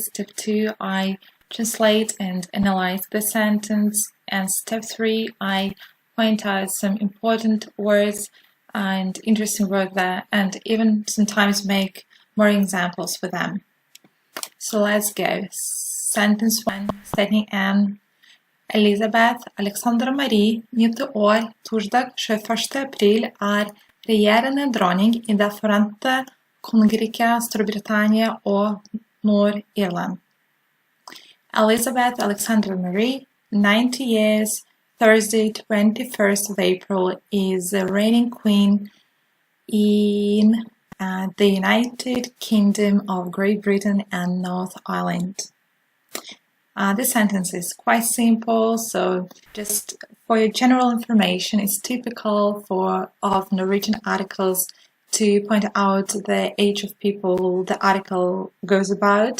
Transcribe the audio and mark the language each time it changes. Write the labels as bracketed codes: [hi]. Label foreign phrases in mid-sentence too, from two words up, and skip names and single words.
[en] Step 2, I translate and analyze the sentence. And step 3, I point out some important words and interesting words there, and even sometimes make more examples for them. So let's go. Sentence 1, setting N. [no] Elisabeth Alexandra Marie, 90 år, torsdag 21. april, er regjerende dronning i Det forente kongerike Storbritannia og Nord-Irland. [en] Elizabeth Alexandra Marie, 90 years, Thursday 21st of April, is the reigning queen in the United Kingdom of Great Britain and North Ireland. This sentence is quite simple, so just for your general information, it's typical of Norwegian articles to point out the age of people the article goes about.